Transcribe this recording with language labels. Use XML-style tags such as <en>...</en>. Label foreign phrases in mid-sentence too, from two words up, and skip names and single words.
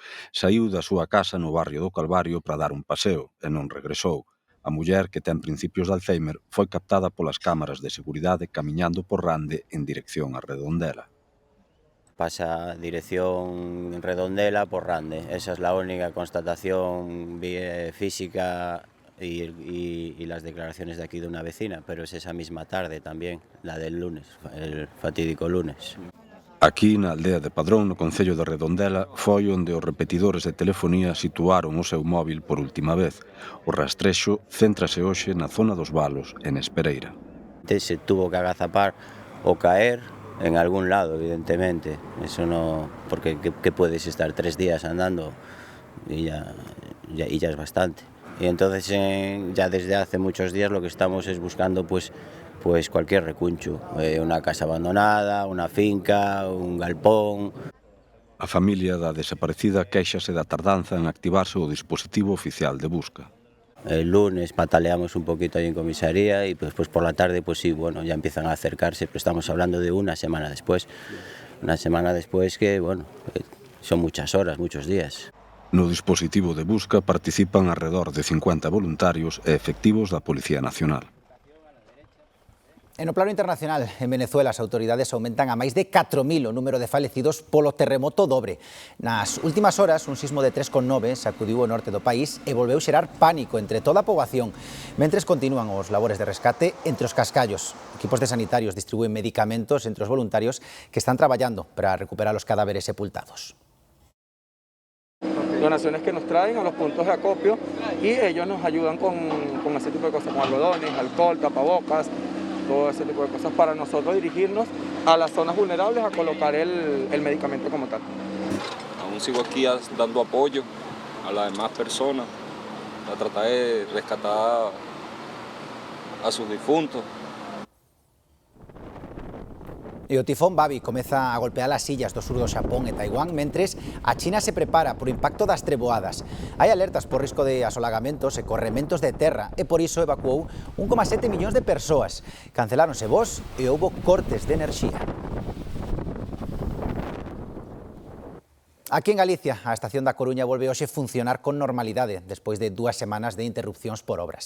<gl>Saíu da súa casa no barrio do Calvario para dar un paseo e non regresou. A muller, que ten principios de Alzheimer, foi captada polas cámaras de seguridade camiñando por Rande en dirección a Redondela. Pasa dirección Redondela por Rande.</gl> <es>Esa es la única constatación física y las declaraciones de aquí de una vecina, pero es esa misma tarde también, la del lunes, el fatídico lunes.</es> <gl>Aquí, na aldea de Padrón, no concello de Redondela, foi onde os repetidores de telefonía situaron o seu móvil por última vez. O rastrexo céntrase hoxe na zona dos Valos, en Espereira.</gl> <es>Se tuvo que agazapar o caer en algún lado, evidentemente. Eso no, porque que puedes estar 3 días andando y ya es bastante. Y entonces ya desde hace muchos días lo que estamos es buscando pues cualquier recuncho, una casa abandonada, una finca, un galpón.</es> <gl>A familia da desaparecida quéixase da tardanza en activarse o dispositivo oficial de busca.</gl> <es>El lunes pataleamos un poquito ahí en comisaría y pues por la tarde pues sí, bueno, ya empiezan a acercarse, pero estamos hablando de una semana después que, bueno, son muchas horas, muchos días.</es> <gl>No dispositivo de busca participan</gl> <es>alrededor de</es> <gl>50 voluntarios e efectivos da Policía Nacional. En o plano internacional, en Venezuela as autoridades aumentan a máis de 4.000 o número de falecidos polo terremoto dobre. Nas últimas horas, un sismo de 3,9 sacudiu o norte do país e volveu xerar pánico entre toda a poboación, mentres continúan os labores de rescate entre os cascallos. Equipos de sanitarios distribúen medicamentos entre os voluntarios que están traballando para recuperar os cadáveres sepultados.</gl> <es>Donaciones que nos traen a los puntos de acopio y ellos nos ayudan con ese tipo de cosas, como algodones, alcohol, tapabocas, todo ese tipo de cosas para nosotros dirigirnos a las zonas vulnerables a colocar el medicamento como tal. Aún sigo aquí dando apoyo a las demás personas, a tratar de rescatar a sus difuntos.</es> <gl>E o tifón Babi comeza a golpear as illas do sur do Xapón e Taiwán, mentres a China se prepara por o impacto das treboadas. Hai alertas por risco de asolagamentos e corrementos de terra e por iso evacuou 1,7 millóns de persoas. Canceláronse voos e houbo cortes de enerxía. Aquí en Galicia, a estación da Coruña volve hoxe funcionar con normalidade despois de 2 semanas de interrupcións por obras.</gl>